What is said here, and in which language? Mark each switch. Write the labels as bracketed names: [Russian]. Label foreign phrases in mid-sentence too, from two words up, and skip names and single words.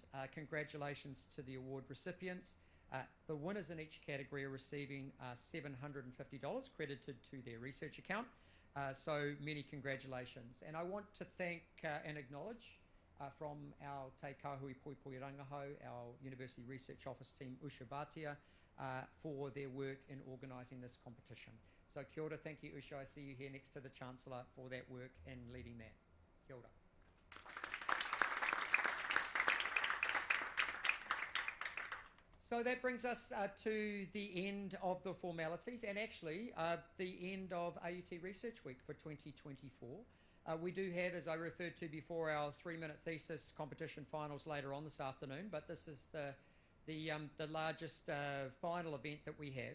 [English] Congratulations to the award recipients. The winners in each category are receiving $750 credited to their research account. So many congratulations. And I want to thank and acknowledge from our Te Kahui Poipoi Rangaho, our University Research Office team, Usha Bhatia, for their work in organising this competition. [Māori] So kia ora, [English] thank you Usha, I see you here next to the Chancellor for that work and leading that. [Māori] Kia ora. [English] So that brings us to the end of the formalities and actually the end of AUT Research Week for 2024. We do have, as I referred to before, our 3-minute thesis competition finals later on this afternoon, but this is the largest final event that we have.